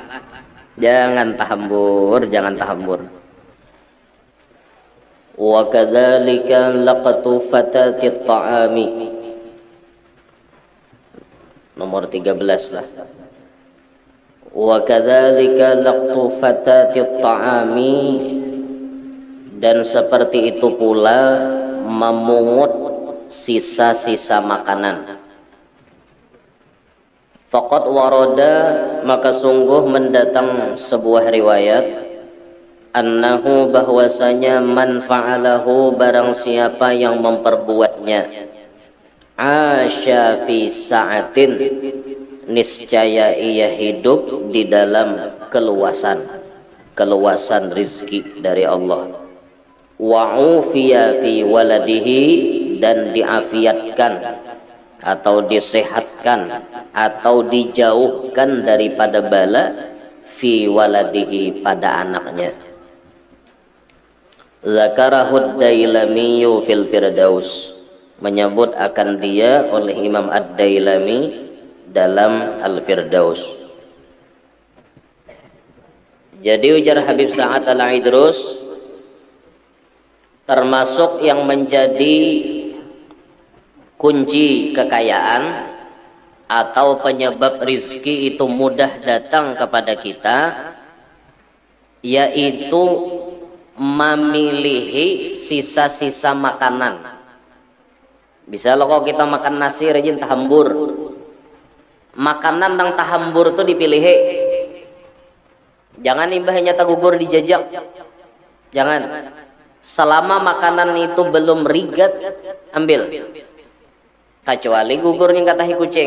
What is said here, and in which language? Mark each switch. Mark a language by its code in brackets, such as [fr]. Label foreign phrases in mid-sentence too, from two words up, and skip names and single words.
[bjn] Jangan tahambur, jangan tahambur. [ar] Wa kadzalika laqatu fatati ta'ami. [id] Nomor 13 lah. [ar] Wa kadzalika laqtu fatati ta'ami, [id] dan seperti itu pula memungut sisa-sisa makanan. [ar] Faqad warada, [id] maka sungguh mendatang sebuah riwayat, annahu bahwasanya [ar] man fa'alahu [id] barang siapa yang memperbuatnya, [ar] asya fi sa'atin, [id] niscaya ia hidup di dalam keluasan rizki dari Allah. [ar] Wa'ufiya fi waladihi, [id] dan diafiatkan atau disehatkan atau dijauhkan daripada bala [ar] fi waladihi [id] pada anaknya. [ar] Zakarahud Dailamiyu fil Firdaus, [id] menyebut akan dia oleh Imam Ad-Dailami dalam Al-Firdaus. Jadi ujar Habib Sa'ad Al-Aidrus, termasuk yang menjadi kunci kekayaan atau penyebab rizki itu mudah datang kepada kita, yaitu memilihi sisa-sisa makanan. Bisa lo kalau kita makan nasi rajin tahambur. Makanan yang tahambur tuh dipilih. [bjn] Jangan imbahnya tagugur dijajak. [id] Jangan. Selama makanan itu belum rigat, ambil. Kecuali gugurnya katahi kucing.